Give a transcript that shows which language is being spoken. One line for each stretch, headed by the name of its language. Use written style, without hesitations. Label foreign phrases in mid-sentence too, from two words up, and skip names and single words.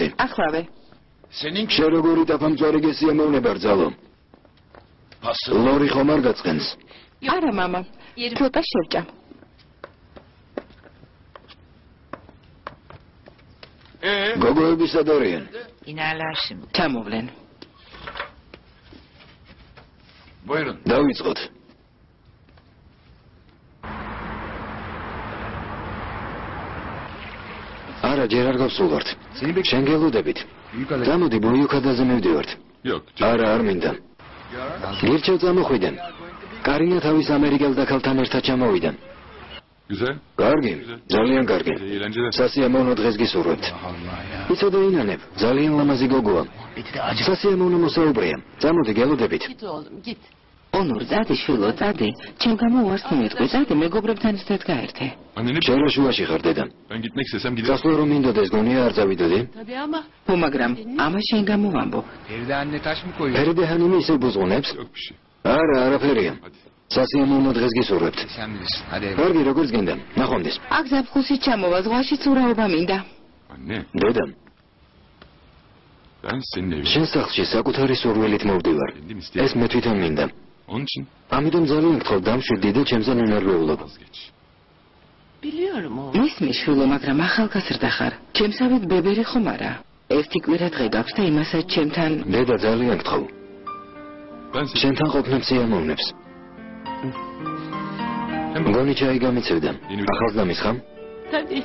Georgian: ახლავე.
Turkish: senin
Georgian: შენ როგორი ტაფამწვარი გესიამოვნე ბარძალო?
Turkish: pası.
Georgian: ლორი ხომ არ გაწყენს? არა, მამა.
Turkish: Yerim.
Georgian: ცოტა შევჭა. გოგოები სად არიან?
Turkish: İnerler şimdi.
Georgian: ჩამოვლენ.
Turkish: Buyurun.
Georgian: დავიწყოთ. არა, ჯერ არ გავსულვართ. შენ გელოდებით. გამოდი, ბოიოქადაზე მივდივართ. არა, არ მინდა. გირჩევ წამოხვიდე. კარინა თავის ამერიკელ დაქალთან ერთად ჩამოვიდა.
Turkish: Güzel.
Georgian: კარგი, ძალიან კარგი.
Turkish: Eğlenceler.
Georgian: სასიამოვნო დღეს გისურვებთ. იცოდე ინანებ, ძალიან ლამაზი გოგოა. სასიამოვნო მოსაუბრეა. წამოდი, გელოდებით.
Turkish: Git oğlum git.
Georgian: ონურ, წადი, შვილო, წადი. ჩემ გამო უარს მოიტყვი, წადი, მეგობრებთან ერთად გაერთე.
Turkish: Anneni
Georgian: შენ რა შუაში ხარ, დედა?
Turkish: ben gitmek istesem giderim.
Georgian: გასვლა რომ მინდოდეს, გონია არ წავიდოდი?
Turkish: Tabii ama
Georgian: ხო, მაგრამ ამა შენ გამო ვამბობ.
Turkish: Evde anne taş mı koyuyor?
Georgian: ფერიდე ჰანიმი ისე ბუზღუნებს?
Turkish: Yok bir şey.
Georgian: არა, არაფერია.
Turkish: Hadi.
Georgian: სასიამოვნო დღეს გისურვებთ.
Turkish: Sen bilirsin. Hadi eve.
Georgian: კარგი, როგორც გინდა. ნახვამდის. აქ ზაფხულშიც ჩამოვა, ზღვაში ცურაობა მინდა.
Turkish: Anne,
Georgian: დედა,
Turkish: ben senin evine
Georgian: შენ სახლში საკუთარი სურვილით მოვდივარ.
Turkish: kendim
Georgian: ეს
Turkish: istedim.
Georgian: მე თვითონ მინდა.
Turkish: Onun için
Georgian: ამიტომ ძალიან გთხოვ, დამშვიდი და ჩემზე ნენარგულობ.
Turkish: vazgeç. biliyorum oğlum.
Georgian: მისმის, შვილო, მაგრამ ახალგაზრდა ხარ. ჩემსავით ბებერი ხომ არა? ერთი კვირა დღე გაქვს და იმასაც ჩემთან დედა, ძალიან გთხოვ.
Turkish: Ben seni...
Georgian: შენთან ყოფნა სიამოვნებს.
Turkish: Hem
Georgian: გონი ჩაი გამიცევდა.
Turkish: Yeni-
Georgian: ახალს დამისხამ?
Turkish: Tabii.